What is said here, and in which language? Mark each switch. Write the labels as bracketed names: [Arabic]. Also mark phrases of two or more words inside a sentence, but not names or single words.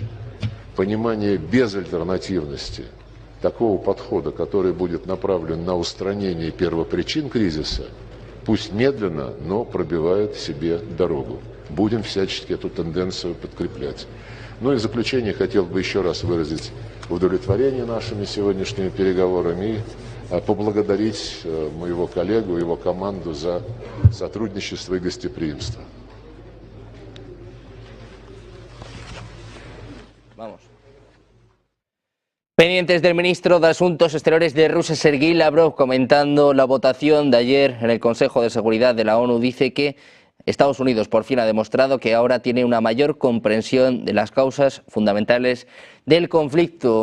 [Russian] Понимание безальтернативности такого подхода, который будет направлен на устранение первопричин кризиса, пусть медленно, но пробивает себе дорогу. Будем всячески эту тенденцию подкреплять. Ну и в заключение хотел бы еще раз выразить удовлетворение нашими сегодняшними переговорами и поблагодарить моего коллегу и его команду за сотрудничество и гостеприимство. [Spanish] Vamos. Pendientes del ministro de Asuntos Exteriores de Rusia, Sergei Lavrov, comentando la votación de ayer en el Consejo de Seguridad de la ONU, dice que Estados Unidos por fin ha demostrado que ahora tiene una mayor comprensión de las causas fundamentales del conflicto.